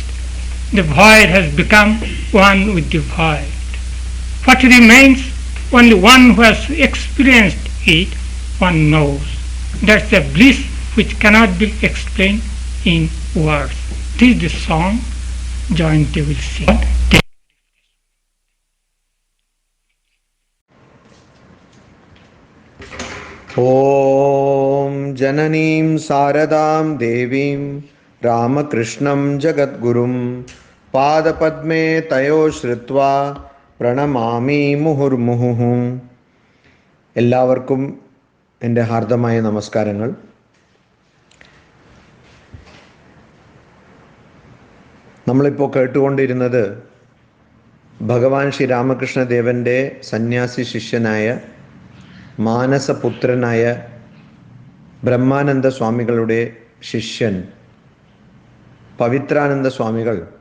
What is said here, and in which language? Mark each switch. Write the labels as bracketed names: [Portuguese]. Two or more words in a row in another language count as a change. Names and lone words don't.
[English] The void has become one with the void. What remains? Only one who has experienced it, one knows. That's the bliss which cannot be explained in words. This is the song Jayanti will sing. [Sanskrit] ॐ जननीं शारदां देवीं रामकृष्णं जगद्गुरुं पादपद्मे तयो श्रुत्वा പ്രണമാമി മുഹുർമുഹുഃ. [Malayalam] എല്ലാവർക്കും എൻ്റെ ഹാർദമായ നമസ്കാരങ്ങൾ. നമ്മളിപ്പോൾ കേട്ടുകൊണ്ടിരുന്നത് ഭഗവാൻ ശ്രീരാമകൃഷ്ണദേവൻ്റെ സന്യാസി ശിഷ്യനായ മാനസപുത്രനായ ബ്രഹ്മാനന്ദ സ്വാമികളുടെ ശിഷ്യൻ പവിത്രാനന്ദ സ്വാമികൾ